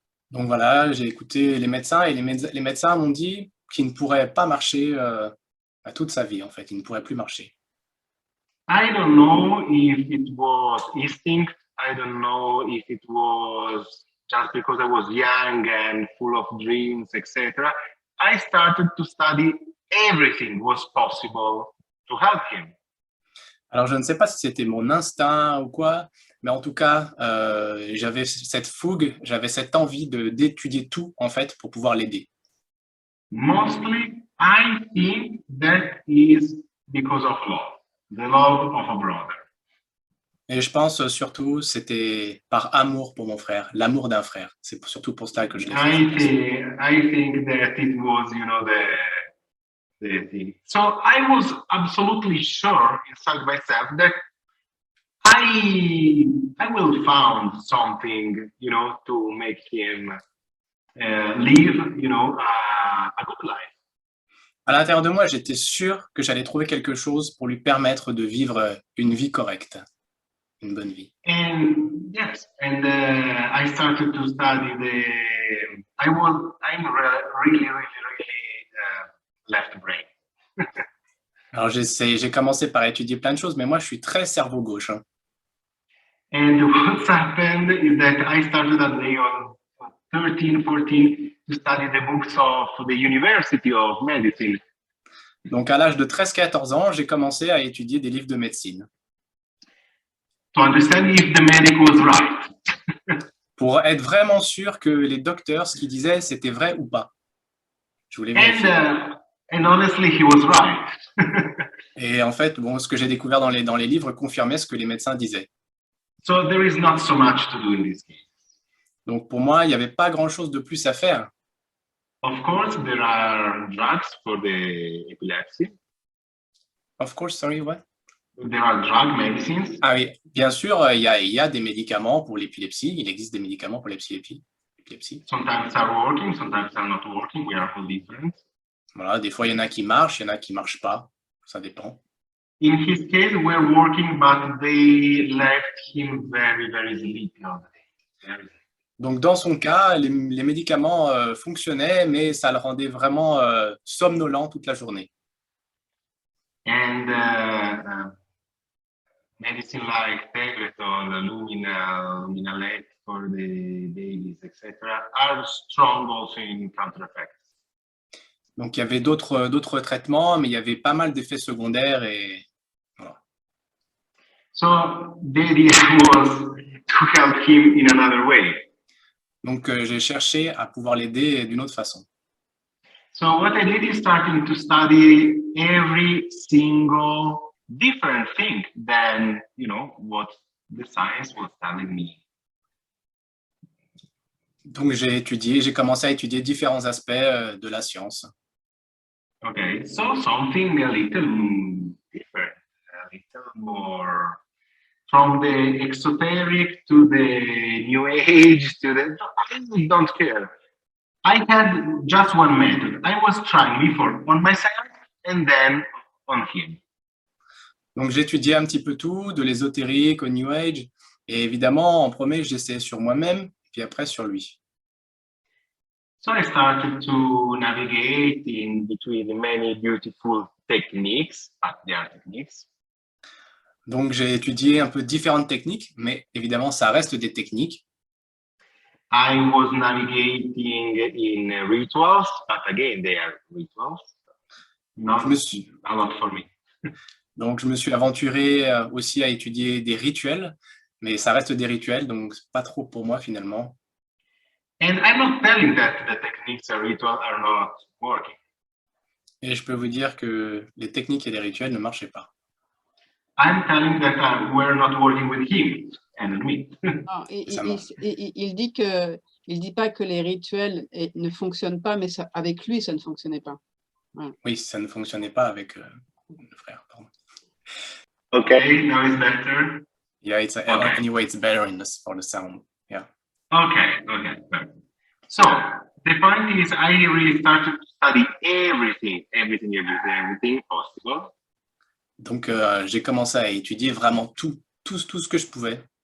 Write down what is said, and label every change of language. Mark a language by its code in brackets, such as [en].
[fr] Donc voilà, j'ai écouté les médecins et les médecins m'ont dit qu'il ne pourrait pas marcher à toute sa vie en fait, il ne pourrait plus marcher. [en] I don't know if it was instinct. I don't know if it was just because I was young and full of dreams, etc. I started to study everything was possible to help him. [fr] Alors je ne sais pas si c'était mon instinct ou quoi, mais en tout cas, j'avais cette fougue, j'avais cette envie d'étudier tout en fait pour pouvoir l'aider. [en] Mostly, I think that is because of love, the love of a brother. [fr] Et je pense surtout, c'était par amour pour mon frère, l'amour d'un frère. C'est surtout pour cela que je l'ai fait. [en] I think that it was, you know, the thing. So I was absolutely sure inside myself that I will find something, you know, to make him live, you know, a good life. [fr] À l'intérieur de moi, j'étais sûr que j'allais trouver quelque chose pour lui permettre de vivre une vie correcte, une bonne vie. [en] And yes, and I started to study I'm really left brain. [fr] Alors j'ai commencé par étudier plein de choses, mais moi je suis très cerveau gauche. Hein. [en] And what's happened is that I started at the age of 13, 14 to study the books of the University of Medicine. [fr] Donc à l'âge de 13-14 ans, j'ai commencé à étudier des livres de médecine. [en] To understand if the medic was right. [fr] Pour être vraiment sûr que les docteurs, ce qu'ils disaient, c'était vrai ou pas. Je voulais vérifier. [en] And honestly, he was right. [fr] Et en fait, bon, ce que j'ai découvert dans les livres confirmait ce que les médecins disaient. [en] So there is not so much to do in this case. [fr] Donc pour moi, il n'y avait pas grand-chose de plus à faire. [en] Of course, there are drugs for the epilepsy. Of course, sorry, what? There are drug medicines. [fr] Ah oui, bien sûr, il y a des médicaments pour l'épilepsie. Il existe des médicaments pour l'épilepsie. [en] Sometimes are working, sometimes are not working. We are all different. [fr] Voilà, des fois, il y en a qui marchent, il y en a qui ne marchent pas. Ça dépend. [en] In his case, we're working, but they left him very, very sleepy all the day. [fr] Donc, dans son cas, les médicaments fonctionnaient, mais ça le rendait vraiment somnolent toute la journée. [en] And medicine like Tegretol, Luminal, Luminalex, for the babies, etc., are strong also in counter effects. [fr] Donc, il y avait d'autres traitements, mais il y avait pas mal d'effets secondaires et voilà. [en] So the idea was to help him in another way. [fr] Donc, j'ai cherché à pouvoir l'aider d'une autre façon. [en] So what I did is starting to study every single different thing than, what the science was telling me. [fr] Donc, j'ai commencé à étudier différents aspects de la science. [en] Okay, so something a little different, a little more from the exoteric to the new age to the, I don't care. I had just one method. I was trying before on myself and then on him. [fr] Donc, j'étudiais un petit peu tout, de l'ésotérique au New Age. Et évidemment, en premier, j'essayais sur moi-même, puis après sur lui. [en] So I started to navigate in between many beautiful techniques, but they are techniques. [fr] Donc, j'ai étudié un peu différentes techniques, mais évidemment, ça reste des techniques. [en] I was navigating in rituals, but again, they are rituals. Not a lot for me. [fr] Donc, je me suis aventuré aussi à étudier des rituels, mais ça reste des rituels, donc pas trop pour moi finalement. [en] And I'm not telling that the techniques or rituals are not working. [fr] Et je peux vous dire que les techniques et les rituels ne marchaient pas. [en] I'm telling that we're not working with him and me. [fr] Non, il dit pas que les rituels ne fonctionnent pas, mais avec lui, ça ne fonctionnait pas. Ouais. Oui, ça ne fonctionnait pas avec le frère. Pardon. [en] Okay, now it's better. Yeah, anyway, it's better for the sound. Yeah. Okay. So the point is, I really started to study everything possible. [fr] Donc, j'ai commencé à étudier vraiment tout ce que je pouvais.